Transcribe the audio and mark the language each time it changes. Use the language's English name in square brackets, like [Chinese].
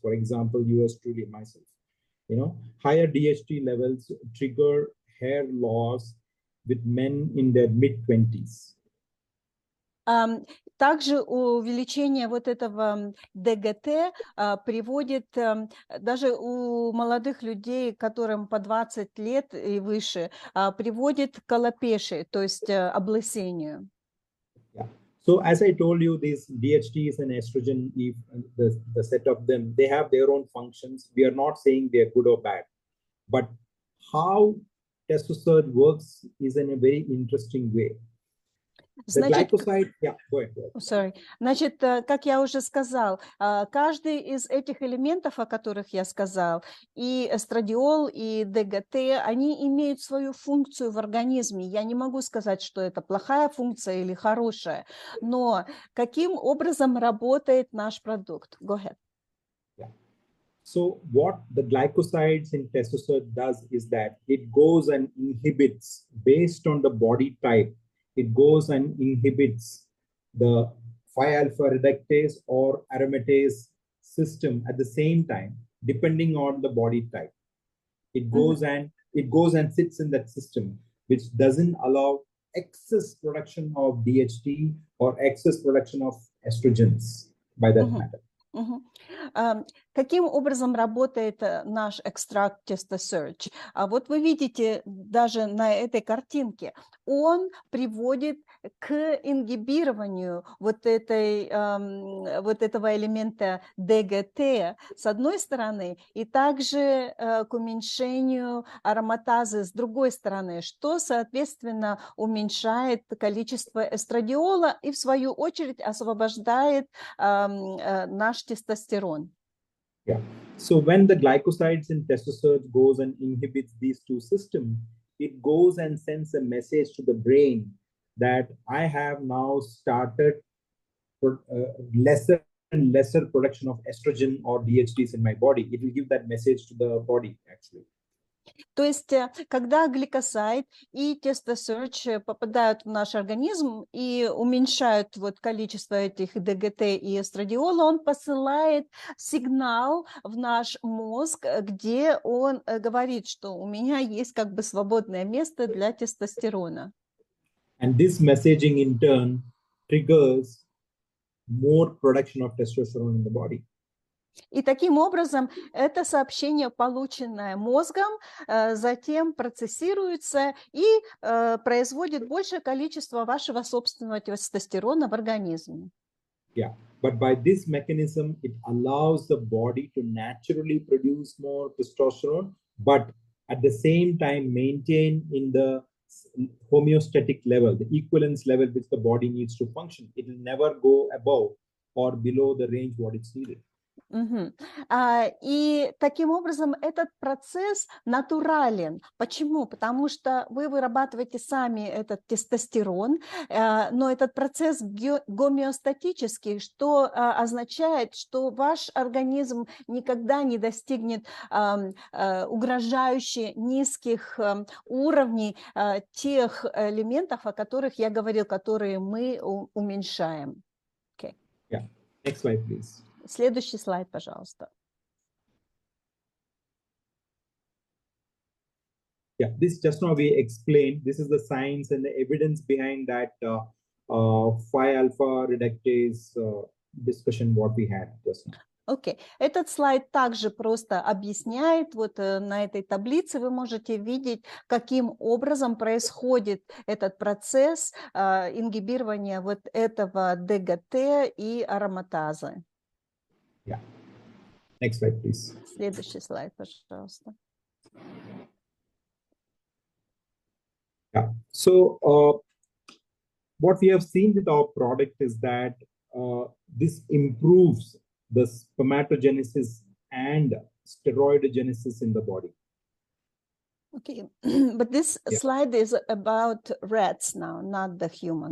[English] For example, yours truly, myself. Higher DHT levels trigger hair loss with men in their mid-20s. [Russian] Также увеличение вот этого ДГТ приводит даже у молодых людей, которым по 20 лет и выше, приводит к алопешии, то есть облысению. [English] Yeah. So as I told you, these DHTs and estrogen, the set of them, they have their own functions. We are not saying they are good or bad, but how testosterone works is in a very interesting way. [Russian] Значит, [English] Sorry. [Russian] Значит, как я уже сказал, каждый из этих элементов, о которых я сказал, и эстрадиол, и ДГТ, они имеют свою функцию в организме. Я не могу сказать, что это плохая функция или хорошая, но каким образом работает наш продукт? [English] Go ahead. Yeah. So what the glycosides in testosterone does is that it goes and inhibits based on the body type. It goes and inhibits the 5-alpha reductase or aromatase system at the same time, depending on the body type. It goes and sits in that system. which doesn't allow excess production of DHT or excess production of estrogens by that matter. [Russian] Каким образом работает наш экстракт TestoSearch? Вот вы видите даже на этой картинке, он приводит к ингибированию вот этого элемента ДГТ с одной стороны, и также к уменьшению ароматазы с другой стороны, что, соответственно, уменьшает количество эстрадиола и, в свою очередь, освобождает наш тестостерон. [English] Yeah. So when the glycosides in TestoSearch goes and inhibits these two systems, it goes and sends a message to the brain that I have now started lesser and lesser production of estrogen or DHTs in my body. It will give that message to the body actually. [Russian] То есть, когда гликосайд и TestoSearch попадают в наш организм и уменьшают вот количество этих ДГТ и эстрадиола, он посылает сигнал в наш мозг, где он говорит, что у меня есть как бы свободное место для тестостерона. [English] And this messaging in turn triggers more production of testosterone in the body. [Russian] И таким образом это сообщение, полученное мозгом, затем процессируется и производит большее количество вашего собственного тестостерона в организме. [English] Yeah, but by this mechanism, it allows the body to naturally produce more testosterone, but at the same time maintain in the homeostatic level, the equivalence level which the body needs to function. It will never go above or below the range what it's needed. [Russian] И таким образом этот процесс натурален. Почему? Потому что вы вырабатываете сами этот тестостерон, но этот процесс гомеостатический, что означает, что ваш организм никогда не достигнет угрожающе низких уровней тех элементов, о которых я говорил, которые мы уменьшаем. [English] Okay. Yeah. Next slide, please. [Russian] Следующий слайд, пожалуйста. [English] Yeah, this just now we explained. This is the science and the evidence behind that 5-alpha reductase discussion what we had just now. [Russian] Окей. Этот слайд также просто объясняет, вот на этой таблице вы можете видеть, каким образом происходит этот процесс ингибирования вот этого ДГТ и ароматазы. [English] Yeah. Next slide, please. [Russian] Следующий слайд, пожалуйста. [English] Yeah. So what we have seen with our product is that this improves the spermatogenesis and steroidogenesis in the body. Okay, but this slide is about rats now, not the human.